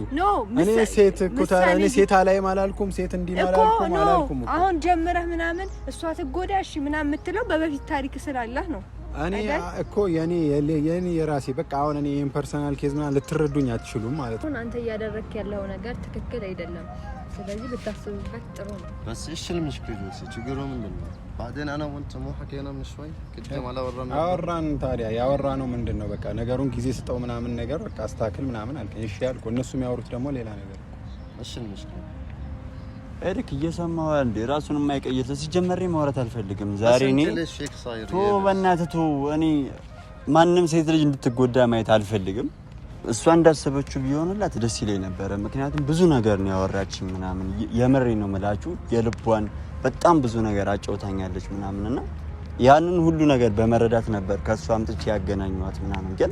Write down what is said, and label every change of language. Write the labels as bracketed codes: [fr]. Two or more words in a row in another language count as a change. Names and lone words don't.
[am] እኔ ሴት እኮ እኔ ሴት አላይም አላልኩም፣ ሴት እንዲማላልኩም አላልኩም። አሁን ጀምረህ ምናምን እሷ ትጎዳሽ ምናምን የምትለው በበፊት ታሪክ ስላላህ ነው። እኔ እኮ የኔ የራሴ በቃ አሁን እኔ ይሄን [en] personal case [am] ምናምን ልትረዱኝ አትችሉም ማለት ነው። አንተ እያደረክ ያለው ነገር ትክክል አይደለም። ስለዚህ ብታስብበት ጥሩ ነው። [ar] بس ايش المشكله [am] ችግሩ ምንድነው? [ar] بعدين انا وانت مو حكينا من شوي قدام على [am] አወራን። ታዲያ ያወራነው ምንድነው? በቃ ነገሩን ጊዜ ስጠው ምናምን ነገር በቃ አስተካክል ምናምን አልከኝ። እሺ ያልኩ እነሱ የሚያወሩት ደግሞ ሌላ ነገር። [ar] ايش المشكله [am] ኤሪክ እየሰማው እንዴ ራሱን የማይቀይር ሲጀመር ማውራት አልፈልግም ዛሬ እኔ ቶ በእናትህ ቶ እኔ ማንንም ሴት ልጅ እንድትጎዳ ማየት አልፈልግም። እሷ እንዳሰበችው ቢሆንላት ደስ ይለኝ ነበር። ምክንያቱም ብዙ ነገር ነው ያወራችኝ ምናምን የምሬ ነው መላችሁ የልቧን በጣም ብዙ ነገር አጫውታኛለች ምናምንና ያንን ሁሉ ነገር በመረዳት ነበር ከሷ አምጥቼ ያገናኘኋት ምናምን። ግን